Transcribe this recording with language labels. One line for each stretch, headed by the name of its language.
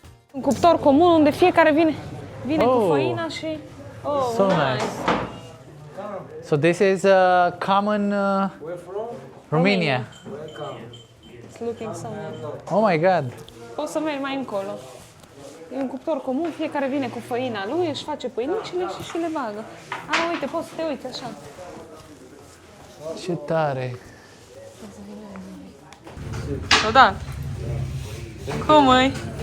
Romanian: Un cuptor comun unde fiecare vine cu făina și...
English: Oh, So nice. So this is common Romania. It's looking so nice. Oh my god.
Romanian: Poți să mergi mai încolo. E un cuptor comun, fiecare vine cu făina lui, își face pâinicile și le bagă. Uite, poți să te uiți așa. Ce tare. Da. Cum e?